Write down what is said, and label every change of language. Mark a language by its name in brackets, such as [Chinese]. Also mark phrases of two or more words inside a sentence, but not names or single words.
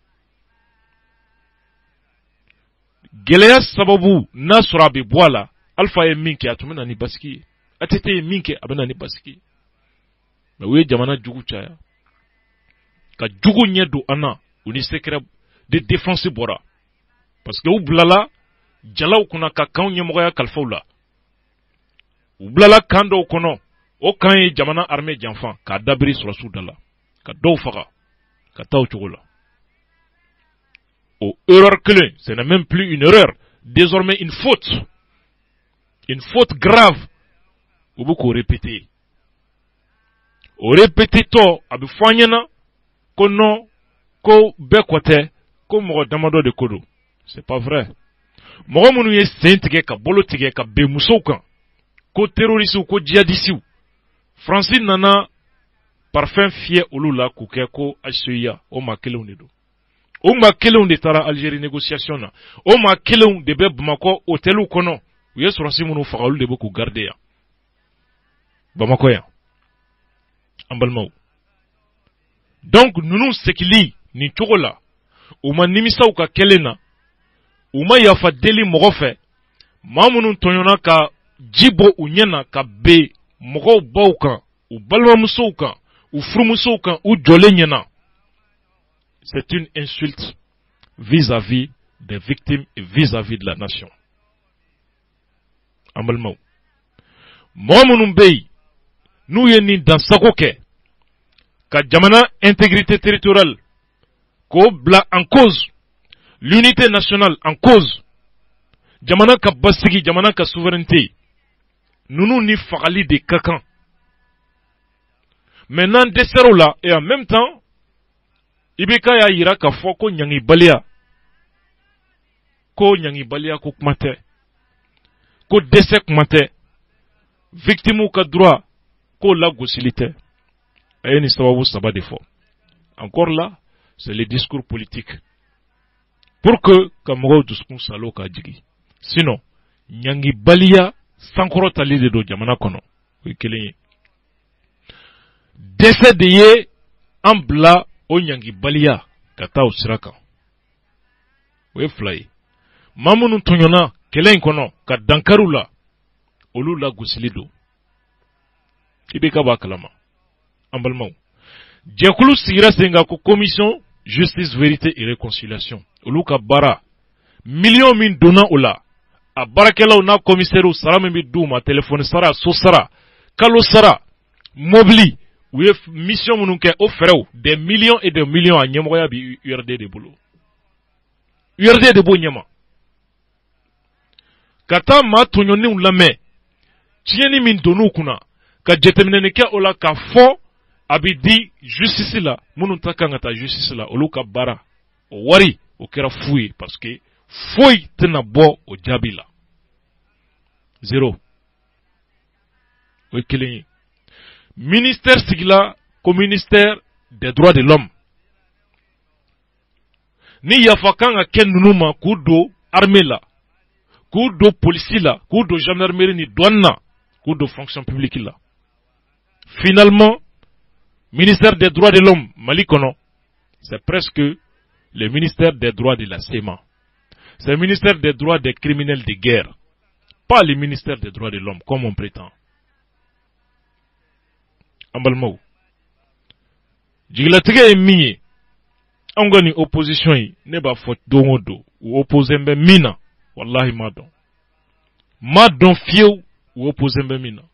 [Bambara] Gɛlɛya sababu n'a sɔrɔ a bɛ bɔ a la Alpha ye min kɛ a tun bɛ na ni basigi ye ATT ye min kɛ a bɛ na ni basigi ye mais u ye jamana jugu caya ka jugu ɲɛ don an na u ni [French] secret de défense [Bambara] bɔra parce que u bilala jalaw kunna ka kan ɲɛmɔgɔya kalifaw la u bilala kan dɔw kɔnɔ o kan ye jamana armée janfan k'a dabiri surasiw da la ka dɔw faga ka taa o cogo la. O erreur kelen [French] ce n'est même plus une erreur désormais une faute grave [Bambara] u bɛ k'o répéter o répéter tɔ a bɛ fɔ an ɲɛna ko non ko bɛɛ kɔ tɛ ko mɔgɔ damadɔ de ko don [French] c'est pas vrai. [Bambara] Mɔgɔ minnu ye sen tigɛ ka bolo tigɛ ka ben musow kan ko terroriste ko djihadiste Fransi nana parfum fiyɛ olu la k'u kɛ ko HCEA o maa kelenw de don. O maa kelenw de taara Algérie négociation na. O maa kelenw de bɛ Bamakɔ hôteliw kɔnɔ. U ye sɔrɔsi minnu faga olu de bɛ k'u garder yan. Bamakɔ yan. An balimaw. Donc ninnu segili nin cogo la. U ma nimisaw ka kelen na. U ma yafa deli mɔgɔ fɛ. Maa minnu tɔɲɔna ka ji bɔ u ɲɛ na ka be mɔgɔw baw kan, u balimamusow kan, u furumusow kan, u jɔlen ɲɛna. [French] C'est une insulte vis-à-vis des victimes et vis-à-vis de la nation. [Bambara] An balimaw. Mɔgɔ minnu bɛ yen n'u ye nin dansago kɛ ka jamana [French] intégrité territoriale [Bambara] k'o bila [French] en cause, l'unité nationale en cause, [Bambara] jamana ka basigi, jamana ka souveraineté, nunu ni fagali de ka kan. [French] Maintenant dessert là et en même temps [Bambara] ibeka ya yira ka fɔ ko ɲangibaliya ko kuma tɛ, ko dɛsɛ kuma tɛ, victime ka droit ko lagosili tɛ. A ye nin sababu saba de fɔ. [French] Encore là, c'est le discours politique pour que [Bambara] ka mɔgɔw dusukun salo ka jigi. Sinon ɲangibaliya sankɔrɔtali de don jamana kɔnɔ. O ye kelen ye. Dɛsɛ de ye an bila o ɲangibaliya ka taa o sira kan. O ye fila ye. Maa minnu tɔɲɔna kɛlɛ in kɔnɔ ka dankariw la, olu lagosili don. I bɛ ka b'a kalama. An balimaw. Jɛkulu sigira sen kan ko [French] commission justice vérité et réconciliation. [Bambara] Olu ka baara million min donna o la. A baarakɛlaw n'a commissaire sara min bɛ d'u ma, téléphone sara, so sara, kalo sara, mobili. U ye mission minnu kɛ o fɛrɛw [French] des millions et des millions [Bambara] a ɲɛmɔgɔya bi URD de bolo. URD de b'o ɲɛma. Ka taa maa tɔɲɔnenw lamɛn, tiɲɛni min donn'u kunna, ka jateminɛni kɛ o la k'a fɔ a bɛ di justice la, minnu ta kan ka taa justice la, olu ka baara, o wari, o kɛra fu ye parce que foyi tɛna bɔ o jaabi la. Zéro. O ye kelen ye. [French] Ministère [Bambara] sigila ko [French] ministère des droits de l'homme. [Bambara] Ni yafa kan ka kɛ ninnu ma k'u don armée la, k'u don police la, k'u don gendarmerie ni douane na, k'u don [French] fonction publique [Bambara] la. [French] Finalement, ministère des droits de l'homme Mali kɔnɔ, c'est presque le ministère des droits de la CEMA. C'est le ministère des droits des criminels de guerre, pas le ministère des droits de l'homme comme on prétend. [Bambara] Ambalmou. Jigilatige ye min ye, an ka nin opposition yi ne b'a fɔ don o don u opposé bɛ min na, wallahi ma dɔn. Ma dɔn fiyewu u opposé bɛ min na.